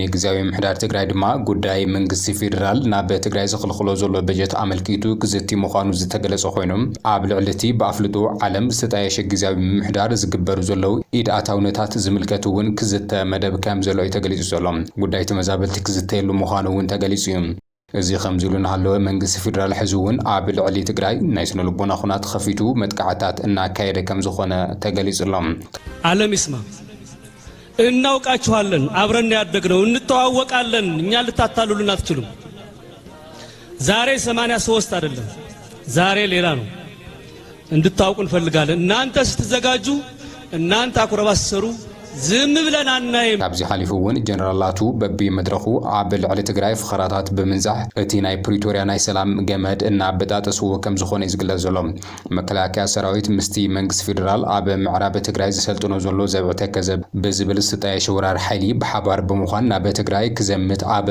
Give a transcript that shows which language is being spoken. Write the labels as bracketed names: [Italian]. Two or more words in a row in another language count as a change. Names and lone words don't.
[Tigrinya] ጊዜያዊ ምምሕዳር ትግራይ ድማ ጉዳይ መንግስቲ ፌደራል ናብ ትግራይ ዝኽልኽሎ ዘሎ በጀት ኣመልኪቱ ክዝቲ ምዃኑ ዝተገለጸ ኮይኑ ኣብ ልዕሊ እቲ ብኣፍልጦ ዓለም ዝተጣየሸ ጊዜያዊ ምምሕዳር ዝግበሩ ዘለው ኢድ ኣታውነታት ዝምልከት እውን ክዝተ መደብ ከም ዘሎ እዩ ተገሊጹ ዘሎ ጉዳይ ተመዛበልቲ ክዝተየሉ ምዃኑ እውን ተገሊጹ እዩ እዚ ከምዚሉ እናሃለወ መንግስቲ ፌደራል ሕዚ እውን ኣብ ልዕሊ ትግራይ ናይ ስነ ልቦና ኩናት ከፊቱ መጥቃዕታት እናካየደ ከም ዝኾነ ተገሊጹ ኣሎ [Amharic] ዓለም ይስማ እናውቃችኋለን አብረን ያደግነው እንተዋወቃለን እኛ ልታታሉልን አትችሉም ዛሬ 83 አይደለም ዛሬ ሌላ ነው እንድታውቁ እንፈልጋለን እናንተ ስትዘጋጁ እናንተ አኩረባሰሩ ዝም ብለን አናይም [Tigrinya] ኣብዚ ሓሊፉ እውን ጀነራላቱ በቢ መድረኹ ኣብ ልዕሊ ትግራይ ፍኸራታት ብምንዛሕ እቲ ናይ ፕሪቶሪያ ናይ ሰላም ገመድ እናበጣጠስዎ ከም ዝኾነ ይዝግለጽ ዘሎ መከላከያ ሰራዊት ምስቲ መንግስቲ ፌደራል ኣብ ምዕራብ ትግራይ ዝሰልጥኖ ዘሎ ዘብዕ ተከዘ ብዝብል ዝተጣየሸ ወራር ሓይሊ ብሓባር ብምዃን ናብ ትግራይ ክዘምት ኣብ